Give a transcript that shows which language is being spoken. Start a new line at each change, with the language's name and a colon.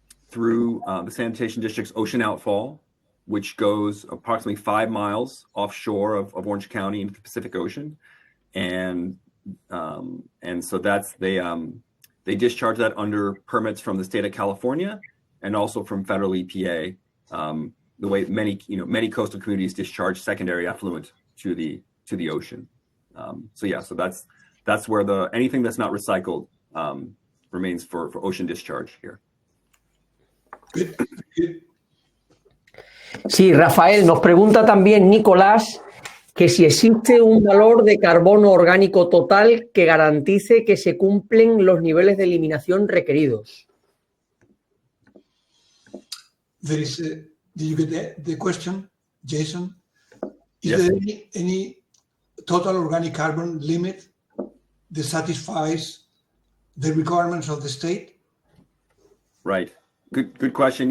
English: through the sanitation district's ocean outfall, which goes approximately 5 miles offshore of Orange County into the Pacific Ocean, and so they discharge that under permits from the state of California and also from federal EPA. The way many coastal communities discharge secondary effluent to the ocean. So that's where anything that's not recycled remains for ocean discharge here. Good.
Spanish: Sí, Rafael, nos pregunta también Nicolás que si existe un valor de carbono orgánico total que garantice que se cumplen los niveles de eliminación requeridos.
English: Did you get the question, Jason? Is Yes. there any total organic carbon limit that satisfies the requirements of the state? Right. Good question.